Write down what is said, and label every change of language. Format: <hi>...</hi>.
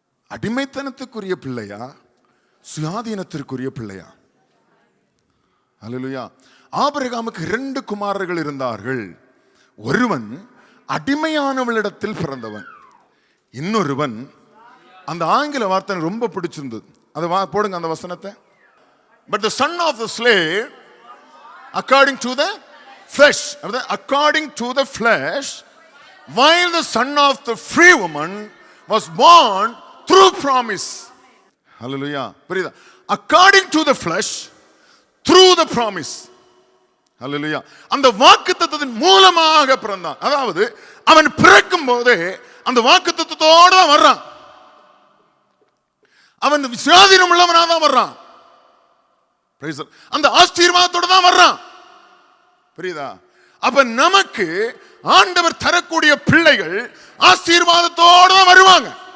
<ta>அடிமைத்தனத்துக்குரிய பிள்ளையா, சுயாதீனத்திற்குரிய பிள்ளையா? அல்லேலூயா. ஆபிரகாமுக்கு 2 குமாரர்கள் இருந்தார்கள். ஒருவன் அடிமையானவளிடத்தில் பிறந்தவன், இன்னொருவன், அந்த ஆங்கில வார்த்தை ரொம்ப பிடிச்சிருந்தது, அதை போடுங்க அந்த வசனத்தை.</ta> <en>But the son of the slave according to the flesh, according to the flesh, while the son of the free woman was born through promise. Hallelujah.</en> <ta>புரியுதா?</ta> <en>According to the flesh, through the promise. Hallelujah.</en> <ta>அந்த வாக்குத்தத்தத்தின் மூலமாக பிறந்தான். அதாவது அவன் பிறக்கும் போதே அந்த வாக்குத்தத்தத்தோட தான் வர்றான். அவன் சுயாதீனம் உள்ளவனாக தான் வர்றான். அந்த ஆசீர்வாதத்தோட தான் வர்றான். புரியுதா? அப்ப நமக்கு ஆண்டவர் தரக்கூடிய பிள்ளைகள் ஆசீர்வாதத்தோட தான் வருவாங்க.</ta>